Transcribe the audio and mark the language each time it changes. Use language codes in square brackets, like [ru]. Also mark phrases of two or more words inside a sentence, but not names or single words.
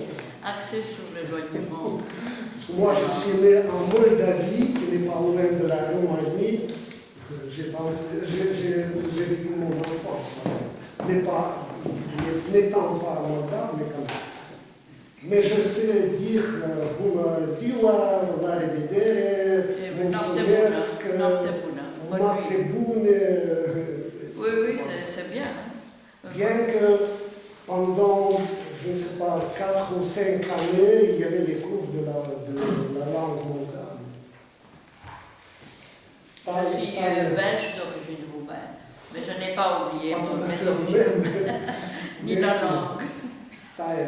[fr] Axés sur l'éloignement. Parce que moi, je suis né en Moldavie, qui n'est pas loin de la Roumanie. J'ai vécu mon enfance, n'étant pas moldave, mais quand même. Mais je sais dire [ro] bună ziua, la revedere, mulțumesc, noapte bune. [fr] Oui, oui, c'est bien. Bien que pendant, je ne sais pas, 4 ou 5 années, il y avait des cours de la langue moldave. Je suis belge d'origine roumaine, mais je n'ai pas oublié mes origines, ni la langue.